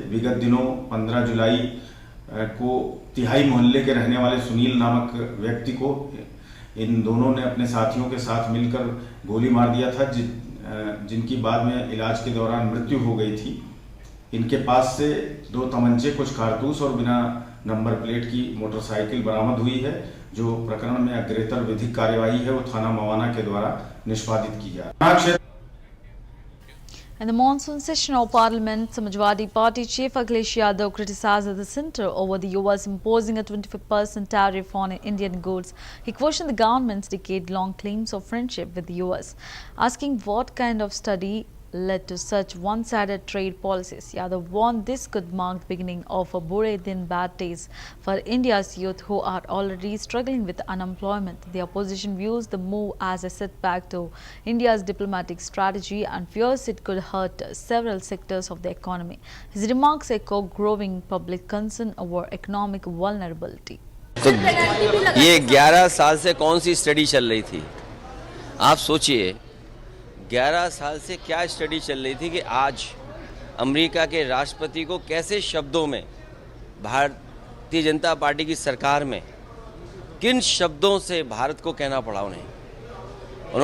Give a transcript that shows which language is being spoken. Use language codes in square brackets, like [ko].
[hi] विगत दिनों 15 जुलाई को तिहाई मोहल्ले के रहने वाले सुनील नामक व्यक्ति को इन दोनों ने अपने साथियों के साथ मिलकर गोली मार दिया था, जिनकी बाद में इलाज के दौरान मृत्यु हो गई थी। इनके पास से 2 तमंचे, कुछ कारतूस और बिना नंबर प्लेट की मोटरसाइकिल बरामद हुई है। जो प्रकरण में अग्रेतर विधिक कार्यवाही है वो थाना मवाना के द्वारा निष्पादित की जा रही है। [en] In the monsoon session of Parliament, Samajwadi Party Chief Akhilesh Yadav criticized the centre over the US imposing a 25% tariff on Indian goods. He questioned the government's decade-long claims of friendship with the US, asking what kind of study led to such one-sided trade policies. Yadav warned this could mark the beginning of a [hi] bure din [en] bad days for India's youth who are already struggling with unemployment. The opposition views the move as a setback to India's diplomatic strategy and fears it could hurt several sectors of the economy. His remarks echo growing public concern over economic vulnerability. [hi] तो ये 11 साल से कौन सी study चल रही थी? आप सोचिए, 11 साल से क्या स्टडी चल रही थी कि आज अमेरिका के राष्ट्रपति को कैसे शब्दों में भारतीय जनता पार्टी की सरकार में किन शब्दों से भारत को कहना पड़ा उन्हें।